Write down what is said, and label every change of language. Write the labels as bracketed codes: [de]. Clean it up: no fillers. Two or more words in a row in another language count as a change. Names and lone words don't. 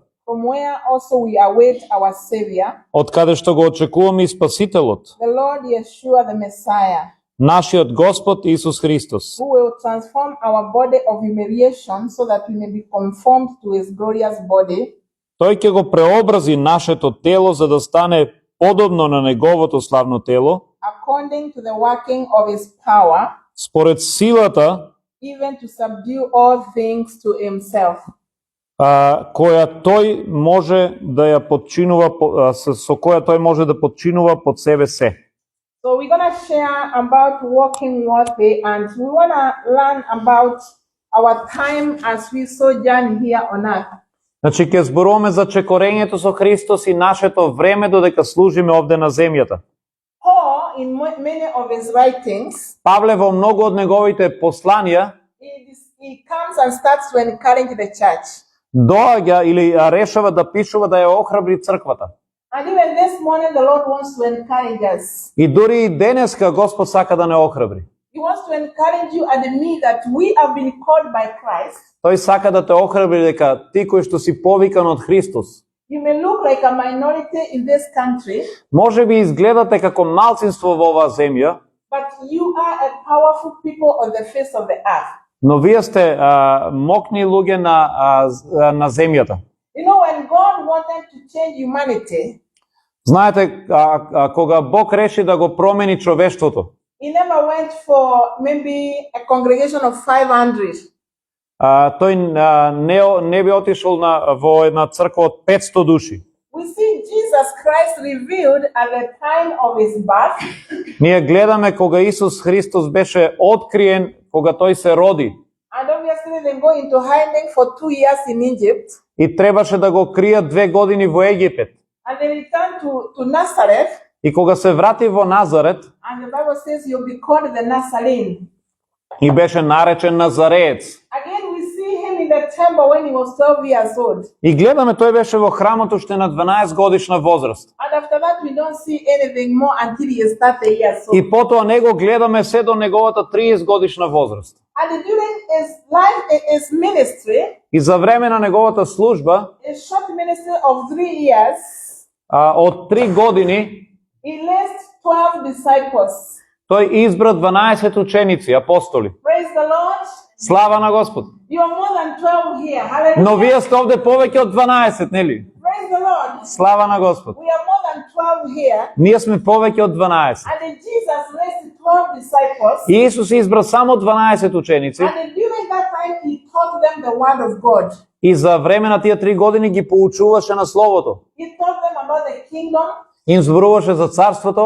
[en] from where also we await our Savior, [mk] од каде што го очекуваме и Спасителот, [en] the Lord Yeshua the Messiah, [mk] нашиот Господ Исус Христос, [en] who will transform our body of humiliation so that we may be conformed to his glorious body, [mk] Тој ќе го преобрази нашето тело за да стане подобно на неговото славно тело, [en] according to the working of his power, [mk] според силата [en] even to subdue all things to himself. [mk] која тој може да ја подчинува, со која тој може да подчинува под себе се. [en] So we're going to share about walking worthy, and we want to learn about our time as we sojourn here on earth. [mk] Значи, ќе зборуваме за чекорењето со Христос и нашето време додека служиме овде на земјата. [en] Paul, in many of his writings, [mk] Павле во многу од неговите посланија [en] he comes and starts to encourage the church. [mk] доаѓа или решава да пишува да ја охрабри црквата. [en] And even this morning, the Lord wants to encourage us. [mk] И дури и денеска Господ сака да не охрабри. [en] He wants to encourage you and me that we have been called by Christ. [mk] Тој сака да те охрабри дека ти кој што си повикан од Христос. [en] You may look like a minority in this country. [mk] Може би изгледате како малцинство во оваа земја. [en] you are a powerful people on the face of the earth. [mk] Но вие сте мокни луѓе на земјата. [en] You know, when God wanted to change humanity, [mk] Знаете, кога Бог реши да го промени човештвото, [en] He never went for maybe a congregation of 500. [mk] тој не би отишол во една црква од 500 души. [en] We see Jesus Christ revealed at the time of his birth, [mk] Ние гледаме кога Исус Христос беше откриен, кога тој се роди. [en] and obviously they go into hiding for 2 years in Egypt, [mk] И требаше да го кријат 2 години во Египет. [en] and they return to Nazareth, [mk] И кога се врати во Назарет, [en] and the Bible says you'll be called the Nazarene. [mk] и беше наречен Назареец. [en] Again, we see him in the temple when he was 12 years old. [mk] И гледаме, тој беше во храмот уште на 12 годишна возраст. [en] And after that, we don't see anything more until he is 30 years old. [mk] И потоа него гледаме се до неговата 30 годишна возраст. [en] And during his life, his ministry, [mk] И за време на неговата служба, [en] a short ministry of 3 years, [mk] од 3 години, [en] he left 12 disciples. [mk] тој избра 12 ученици, апостоли. [en] Praise the Lord. [mk] Слава на Господ. [en] You are more than 12 here. Hallelujah. [mk] Но вие сте овде повеќе од 12, нели? [en] Praise the Lord. [mk] Слава на Господ. [en] We are more than 12 here. [mk] Ние сме повеќе од 12. [en] And then Jesus raised 12 disciples. [mk] И Исус избра само 12 ученици. [en] And then during that time, he taught them the word of God. [mk] И за време на тие 3 години ги поучуваше на Словото. [en] He taught them about the kingdom. [mk] Им зборуваше за царството